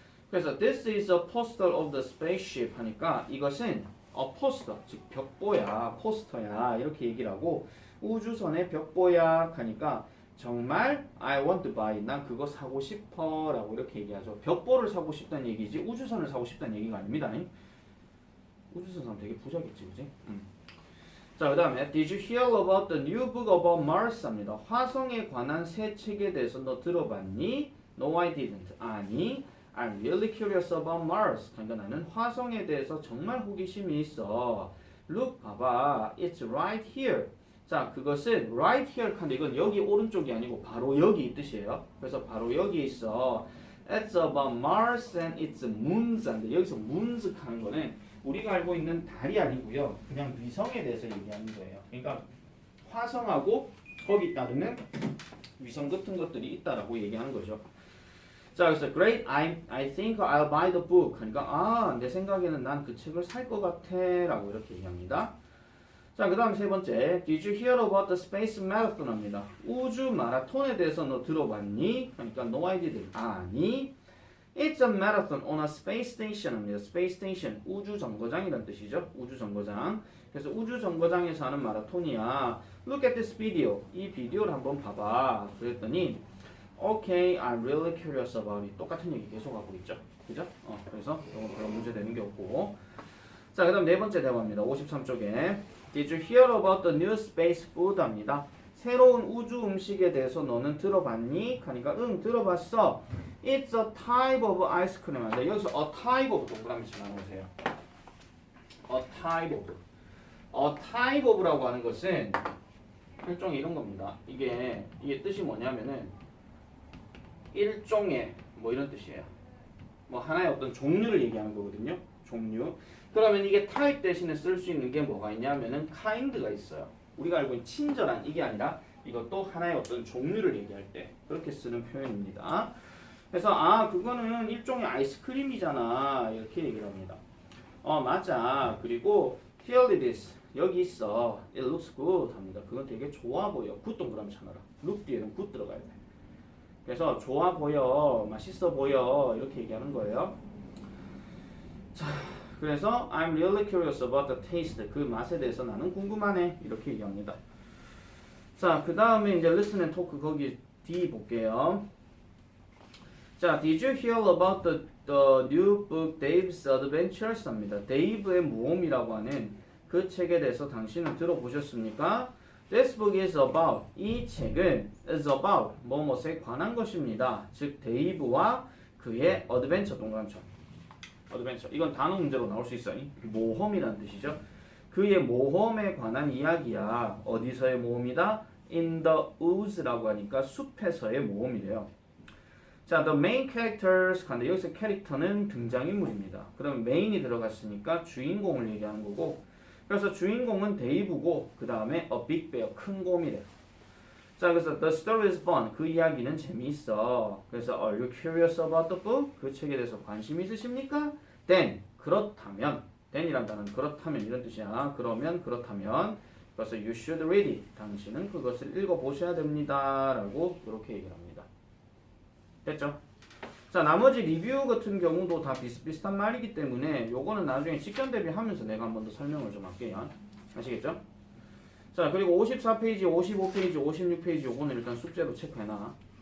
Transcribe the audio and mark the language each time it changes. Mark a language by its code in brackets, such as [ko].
[ko] 그래서 [en] this is a poster of the spaceship [ko] 하니까 이것은 a poster, 즉 벽보야, 포스터야 이렇게 얘기를 하고 우주선의 벽보야 하니까 정말 [en] I want to buy, [ko] 난 그거 사고 싶어 라고 이렇게 얘기하죠. 벽보를 사고 싶다는 얘기지 우주선을 사고 싶다는 얘기가 아닙니다. 우주선 사면 되게 부자겠지, 그지? 자, 그 다음에 [en] Did you hear about the new book about Mars? [ko] 합니다. 화성에 관한 새 책에 대해서 너 들어봤니? [en] No, I didn't. [ko] 아니, [en] I'm really curious about Mars. [ko] 그러니까 나는 화성에 대해서 정말 호기심이 있어. [en] Look, [ko] 봐봐. [en] It's right here. [ko] 자, 그것은 [en] right here [ko] 근데 이건 여기 오른쪽이 아니고 바로 여기 이 뜻이에요. 그래서 바로 여기 있어. [en] It's about Mars and its moons. [ko] 여기서 moons 하는 거는 우리가 알고 있는 달이 아니고요. 그냥 위성에 대해서 얘기하는 거예요. 그러니까 화성하고 거기 따르는 위성 같은 것들이 있다라고 얘기하는 거죠. 자, 그래서 [en] great, I think I'll buy the book. [ko] 그러니까 내 생각에는 난 그 책을 살 것 같아 라고 이렇게 얘기합니다. 자, 그 다음 세 번째 [en] Did you hear about the space marathon? [ko] 합니다. 우주 마라톤에 대해서 너 들어봤니? 그러니까 [en] no, I didn't. [ko] 아니, [en] it's a marathon on a space station [ko] 합니다. space station, 우주 정거장이란 뜻이죠. 우주 정거장. 그래서 우주 정거장에서 하는 마라톤이야. [en] Look at this video. [ko] 이 비디오를 한번 봐봐. 그랬더니 [en] Okay, I'm really curious about it. [ko] 똑같은 얘기 계속 하고 있죠. 그죠? 그래서 이건 별로 문제 되는 게 없고. 자, 그 다음 네 번째 대화입니다. 53쪽에. [en] Did you hear about the new space food? [ko] 합니다. 새로운 우주 음식에 대해서 너는 들어봤니? 하니까 응, 들어봤어. [en] It's a type of ice cream. [ko] 한데 여기서 [en] a type of [ko] 동그라미 쳐 나누세요. [en] A type of. [ko] A type of라고 하는 것은 일종의 이런 겁니다. 이게 뜻이 뭐냐면은 일종의 뭐 이런 뜻이에요. 뭐 하나의 어떤 종류를 얘기하는 거거든요. 종류. 그러면 이게 type 대신에 쓸 수 있는 게 뭐가 있냐면은 kind가 있어요. 우리가 알고 있는 친절한 이게 아니라 이것도 하나의 어떤 종류를 얘기할 때 그렇게 쓰는 표현입니다. 그래서 그거는 일종의 아이스크림이잖아 이렇게 얘기를 합니다. 맞아. [en] 그리고 here it is. [ko] 여기 있어. [en] It looks good [ko] 합니다. 그건 되게 좋아 보여. good 동그라미 쳐놔라. look 뒤에는 good 들어가야 돼. 그래서 좋아 보여, 맛있어 보여 이렇게 얘기하는 거예요. 자, 그래서 [en] I'm really curious about the taste. [ko] 그 맛에 대해서 나는 궁금하네 이렇게 얘기합니다. 자, 그 다음에 이제 listen and talk 거기 D 볼게요. [en] 자, Did you hear about the new book Dave's Adventures? [ko] 합니다. 데이브의 모험이라고 하는 그 책에 대해서 당신은 들어보셨습니까? [en] This book is about. [ko] 이 책은 [en] is about [ko] 뭐뭐에 관한 것입니다. 즉 데이브와 그의 어드벤처 동그라미처럼. 어드벤처. 이건 단어 문제로 나올 수 있어요. 모험이라는 뜻이죠. 그의 모험에 관한 이야기야. 어디서의 모험이다? [en] In the woods [ko] 라고 하니까 숲에서의 모험이래요. [en] 자, the main characters. [ko] 근데 여기서 캐릭터는 등장인물입니다. 그럼 main이 들어갔으니까 주인공을 얘기하는 거고. 그래서 주인공은 데이브고 그 다음에 a big bear 큰 곰이래요. 자, 그래서 [en] the story is fun. [ko] 그 이야기는 재미있어. 그래서 [en] are you curious about the book? [ko] 그 책에 대해서 관심 있으십니까? [en] Then [ko] 그렇다면 then이란 단어는 그렇다면 이런 뜻이야. 그러면 그렇다면 그래서 [en] you should read it. [ko] 당신은 그것을 읽어보셔야 됩니다. 라고 이렇게 얘기를 합니다. 됐죠? 자, 나머지 리뷰 같은 경우도 다 비슷비슷한 말이기 때문에 요거는 나중에 직전 대비하면서 내가 한 번 더 설명을 좀 할게요. 아시겠죠? 자, 그리고 54페이지, 55페이지, 56페이지 요거는 일단 숙제로 체크해놔.